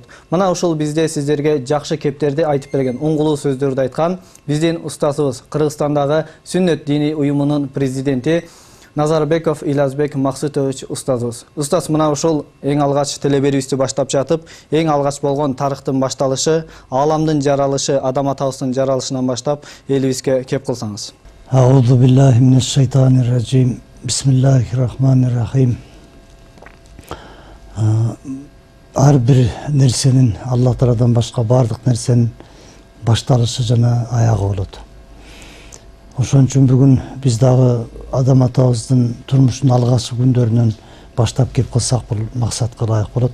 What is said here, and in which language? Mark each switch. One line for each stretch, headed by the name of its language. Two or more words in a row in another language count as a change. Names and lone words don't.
Kyrgyz: Мына ушул бизде сиздерге жакшы кептерди айтып берген, уңгулуу сөздөрдү айткан биздин устазыбыз, Кыргызстандагы Сүннөт диний уюмунун президенти Назарбеков Илязбек Максутович устазыбыз. Устаз, мына ушул эң алгач телеберүүбүздү баштап жатып, эң алгач болгон тарыхтын башталышы, ааламдын жаралышы, адам атабыздын жаралышынан баштап элибизге кеп кылсаңыз.
Arabic: أعوذ بالله من الشيطان الرجيم. بسم الله الرحمن الرحيم.
Kyrgyz: Ар бир нерсенин, Аллах тарадан башка бардык нерсенин башталышы жана аягы болот. Ошон үчүн бүгүн биз дагы адам атабыздын турмушунун алгачкы күндөрүнөн баштап кеп кылсак бул максатка ылайык болот.